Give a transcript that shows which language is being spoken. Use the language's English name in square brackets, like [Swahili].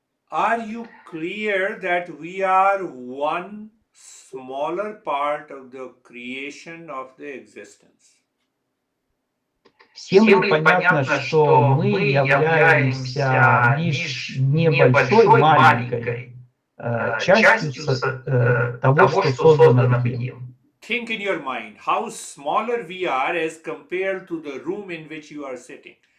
[English] Are you clear that we are one smaller part of the creation of the existence? [Russian] Всем ли понятно, что мы являемся лишь небольшой, маленькой частью того, что создано бытием? [English] think in your mind how smaller we are as compared to the room in which you are sitting.